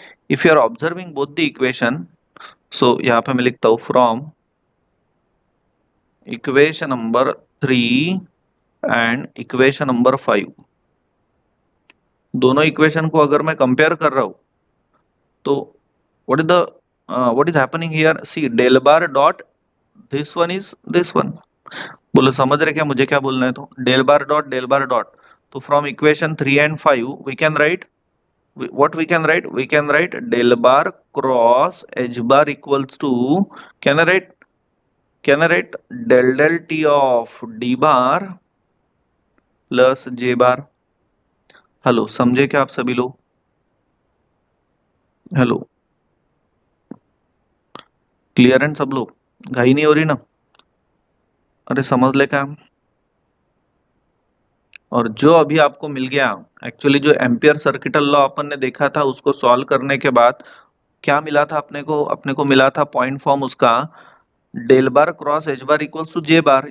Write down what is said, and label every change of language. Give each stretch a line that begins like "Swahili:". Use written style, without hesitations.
English: if you are observing both the equation, so
Hindi: यहाँ पे मैं लिखता हूँ
English: from equation number 3 and equation number 5,
Hindi: दोनों इक्वेशन को अगर मैं कंपेयर कर रहा हूं तो
English: What is happening here, see del bar dot this one is this one.
Hindi: बोलो समझ रहे क्या मुझे क्या बोलना है?
English: तो डेल बार dot del बार dot, तो from equation 3 and 5 we can write what we can write del bar cross h bar equals to, can I write del del t of d bar plus j bar।
Hindi: Hello, समझे क्या आप सभी लोग? Hello, clear है सब लोग? घाई नहीं हो रही ना? अरे समझ ले काम। और जो अभी आपको मिल गया, एक्चुअली जो एम्पियर सर्किटल लॉ अपन ने देखा था उसको सॉल्व करने के बाद क्या मिला था अपने को मिला था पॉइंट फॉर्म उसका del bar cross H bar equals to J bar.